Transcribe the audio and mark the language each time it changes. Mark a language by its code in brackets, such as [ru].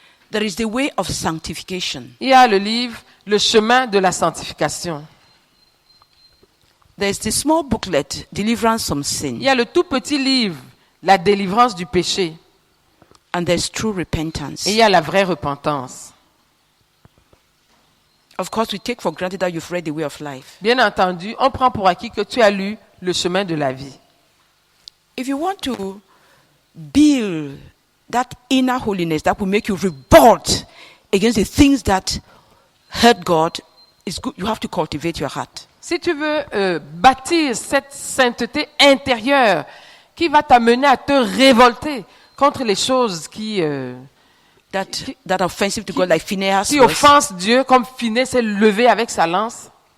[en] There is the way of sanctification. [fr] Il y a le livre Le chemin de la sanctification. [en] There is the small booklet, Deliverance from [fr] Il [en] Sin. [fr] y a le tout petit livre La délivrance du péché. [en] And there's true repentance. [fr] Et il y a la vraie repentance. [en] Of course, we take for granted that you've read The Way of Life. [fr] Bien entendu, on prend pour acquis que tu as lu Le chemin de la vie. [en] If you want to build that inner holiness that will make you revolt against the things that hurt God, it's good. You have to cultivate your heart. [fr] Si tu veux bâtir cette sainteté intérieure qui va t'amener à te révolter contre les choses qui [en] That are offensive to God, like Phinehas was, [fr] offensent Dieu, comme Phinées s'est levé avec sa lance,